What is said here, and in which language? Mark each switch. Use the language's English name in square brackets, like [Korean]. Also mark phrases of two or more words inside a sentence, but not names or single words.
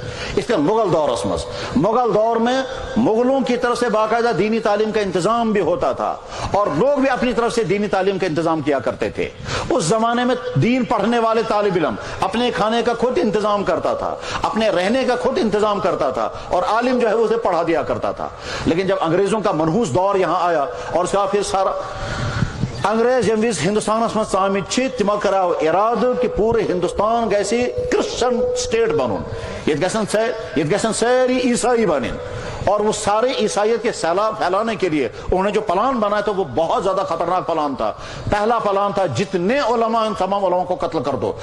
[Urdu] اس کا مغل دور میں مغلوں کی طرف سے باقاعدہ دینی تعلیم کا انتظام بھی ہوتا تھا اور لوگ بھی اپنی طرف سے دینی تعلیم کا انتظام کیا کرتے تھے. اس زمانے میں دین پڑھنے والے طالب علم اپنے کھانے کا خود انتظام کرتا تھا، اپنے رہنے کا خود انتظام کرتا تھا اور عالم جو ہے اسے پڑھا دیا کرتا تھا. لیکن جب انگریزوں کا منحوس دور یہاں آیا اور اس کا پھر سارا انگریز [Kashmiri] यमिस हिंदुस्तानस मज आमित तिमो कराव इरादु कि पूरे हिंदुस्तान गैसी क्रिश्चियन स्टेट बनून, ये गसन [Urdu] ساری عیسائی بنے اور وہ سارے عیسائیت کے سیلاب پھیلانے کے لیے انہوں نے جو پلان بنایا تھا وہ بہت زیادہ خطرناک پلان تھا. پہلا پلان تھا جتنے علما ان تمام علما کو قتل کر دو.